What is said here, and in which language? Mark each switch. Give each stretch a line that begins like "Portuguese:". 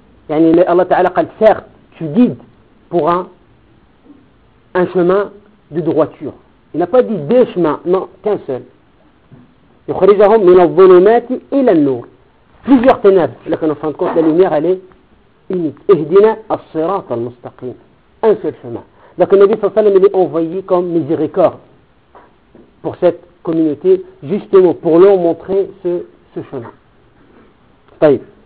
Arabic: يعني الله تعالى قال سيغت تجيد
French: pour un chemin de droiture. Il n'a pas dit deux chemins, non, qu'un seul.
Arabic: يخرجهم من الظلمات إلى النور.
French: Plusieurs ténèbres. لكن en fin de compte, la lumière, elle est unique.
Arabic: اهدنا الصراط المستقيم.
French: Un seul chemin.
Arabic: لكن النبي صلى الله عليه وسلم,
French: il est envoyé comme miséricorde pour cette communauté, justement pour leur montrer ce chemin.
Arabic: طيب.